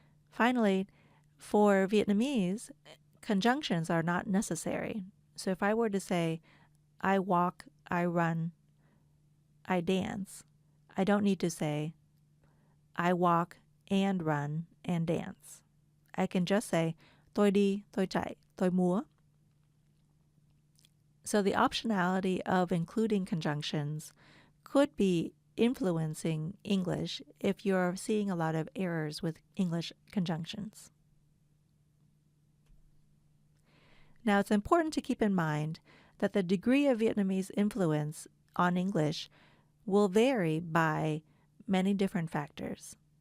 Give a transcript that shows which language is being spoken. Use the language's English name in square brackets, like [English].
[English] Finally, for Vietnamese, conjunctions are not necessary. So if I were to say, I walk, I run, I dance, I don't need to say, I walk and run and dance. I can just say, [Vietnamese] tôi đi, tôi chạy, tôi múa. [English] So the optionality of including conjunctions could be influencing English if you're seeing a lot of errors with English conjunctions. Now, it's important to keep in mind that the degree of Vietnamese influence on English will vary by many different factors.